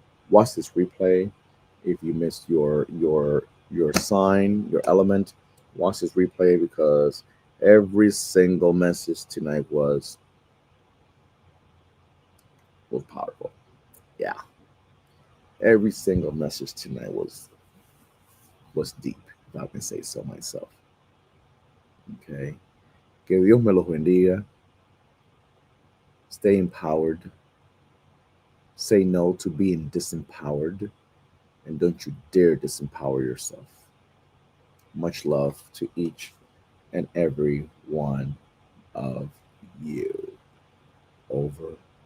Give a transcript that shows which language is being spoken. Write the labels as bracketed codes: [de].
[en] Watch this replay. If you missed your sign, your element, watch this replay because every single message tonight was powerful. Yeah, every single message tonight was deep, if I can say so myself. [es] Okay, que Dios me los bendiga. [en] Stay empowered. Say no to being disempowered, and don't you dare disempower yourself. Much love to each and every one of you. Over